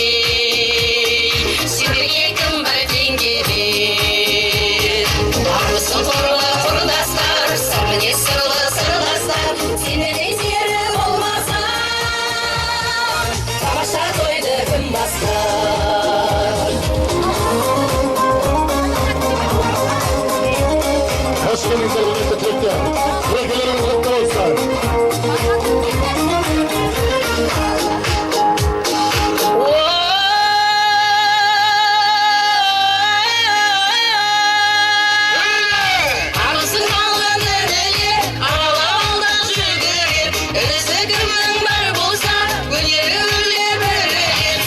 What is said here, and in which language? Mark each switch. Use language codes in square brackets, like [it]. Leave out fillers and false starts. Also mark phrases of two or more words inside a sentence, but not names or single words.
[kk] Сендерге кім бар теңгелер. Армысың құрлы құрдастар, сырміне сырлы сырластар. Сендердей сері болмаса, тамаша тойды кім бастар. [tr] Hoş geldinizler, hürmetli Türkler. Türklerimiz kutlu olsun. [kk] Армысың қалған інілер, аралауылда жүргілер. Інісі кімнің бар болса, өнері өрлеп өрілер.